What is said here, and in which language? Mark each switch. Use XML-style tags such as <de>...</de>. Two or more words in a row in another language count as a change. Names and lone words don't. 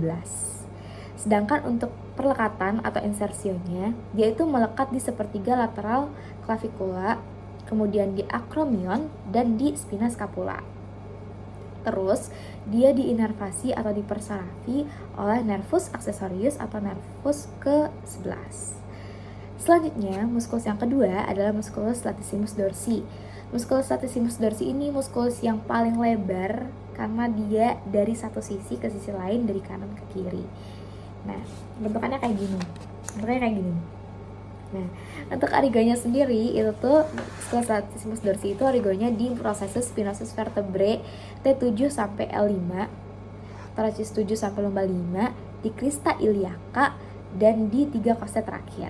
<id>Sedangkan untuk perlekatan atau insersionya, dia itu melekat di sepertiga lateral clavicula, kemudian di acromion dan di spina scapula. Terus dia diinervasi atau dipersarafi oleh nervus accessorius atau nervus ke-11. Selanjutnya, muskulus yang kedua adalah musculus latissimus dorsi. Musculus latissimus dorsi ini muskulus yang paling lebar karena dia dari satu sisi ke sisi lain, dari kanan ke kiri. Nah, bentukannya kayak gini. Nah, untuk origonya sendiri itu tuh musculus latissimus dorsi itu origonya di processus spinosus vertebrae T7 sampai L5, thoracis 7 sampai lumbar 5, di crista iliaca dan di 3 koste terakhir.</id>